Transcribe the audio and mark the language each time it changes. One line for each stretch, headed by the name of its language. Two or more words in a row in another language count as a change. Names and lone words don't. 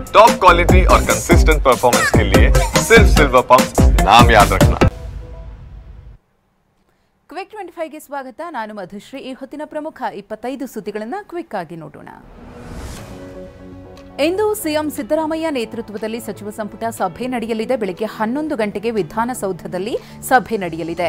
English: top quality
Hindi: और
English: consistent performance
Hindi: के लिए सिर्फ सिल्वर पंप नाम याद रखना।
Kannada: ಕ್ವಿಕ್ 25ಗೆ ಸ್ವಾಗತ. ನಾನು ಮಧುಶ್ರೀ. ಈ ಹೊತ್ತಿನ ಪ್ರಮುಖ 25 ಸುದ್ದಿಗಳನ್ನು ಕ್ವಿಕ್ ಆಗಿ ನೋಡೋಣ. ಇಂದು ಸಿಎಂ ಸಿದ್ದರಾಮಯ್ಯ ನೇತೃತ್ವದಲ್ಲಿ ಸಚಿವ ಸಂಪುಟ ಸಭೆ ನಡೆಯಲಿದೆ. ಬೆಳಗ್ಗೆ 11 ಗಂಟೆಗೆ ವಿಧಾನಸೌಧದಲ್ಲಿ ಸಭೆ ನಡೆಯಲಿದೆ.